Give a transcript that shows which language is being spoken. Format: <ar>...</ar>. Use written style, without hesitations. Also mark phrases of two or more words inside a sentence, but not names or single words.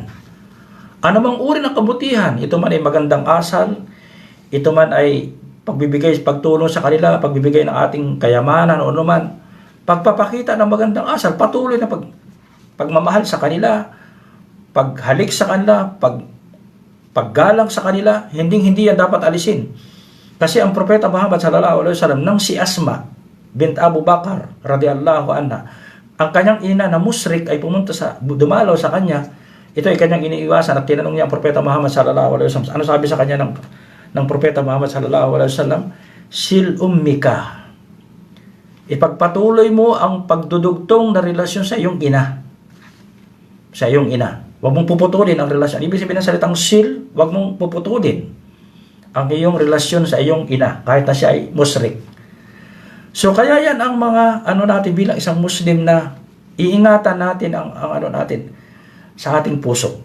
<tl>Ano mang uri ng kabutihan, ito man ay magandang asal, ito man ay pagtulong sa kanila, pagbibigay ng ating kayamanan o anuman, pagpapakita ng magandang asal, patuloy na pagmamahal sa kanila, paghalik sa kanila, paggalang sa kanila, hindi yan dapat alisin. Kasi ang propeta Muhammad</tl> <ar>صلى الله عليه وسلم</ar> <tl>nang si Asma bint Abu Bakar</tl> <ar>رضي الله عنها,</ar> <tl>ang kanyang ina na musyrik ay dumalaw sa kanya, ito ay kanyang iniiwasan at tinanong niya ang propeta Muhammad</tl> <ar>صلى الله عليه وسلم.</ar> <tl>Ano sabi sa kanya ng propeta Muhammad</tl> <ar>صلى الله عليه وسلم? صل أمك.</ar> <tl>Ipagpatuloy mo ang pagdudugtong na relasyon sa iyong ina. Sa iyong ina. Huwag mong puputulin ang relasyon. Ibig sabihin ng salitang sil, huwag mong puputulin ang iyong relasyon sa iyong ina, kahit na siya ay musyrik. So kaya yan ang mga natin bilang isang Muslim, na iingatan natin ang natin sa ating puso.</tl>